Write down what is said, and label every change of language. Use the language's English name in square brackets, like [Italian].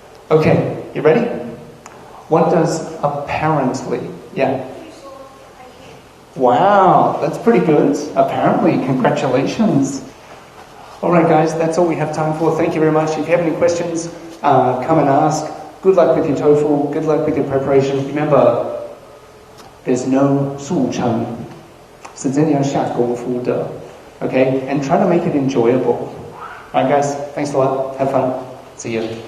[English] Okay, you ready? What does apparently? Yeah. Wow, that's pretty good. Apparently, congratulations. All right, guys, that's all we have time for. Thank you very much. If you have any questions, come and ask. Good luck with your TOEFL. Good luck with your preparation. Remember, there's no [Chinese] 速成，是真的要下功夫的。 [English] Okay, and try to make it enjoyable. All right, guys, thanks a lot. Have fun. See you.